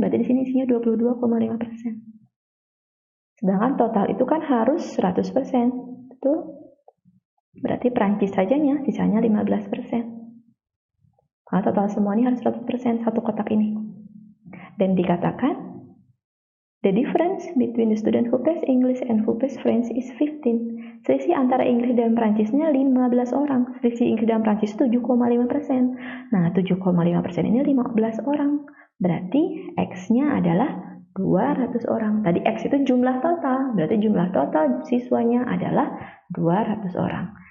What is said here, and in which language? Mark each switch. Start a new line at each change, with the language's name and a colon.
Indonesian: Berarti di sini isinya 22,5%. Sedangkan total itu kan harus 100%. Betul? Berarti Prancis sajanya sisanya 15%. Karena total semua ini harus 100% satu kotak ini. Dan dikatakan
English: The difference between the student who pass English and who pass French is 15.
Indonesian: Selisih antara Inggris dan Prancisnya 15 orang. Selisih Inggris dan Prancis 7,5%. Nah, 7,5% ini 15 orang. Berarti X-nya adalah 200 orang. Tadi X itu jumlah total. Berarti jumlah total siswanya adalah 200 orang.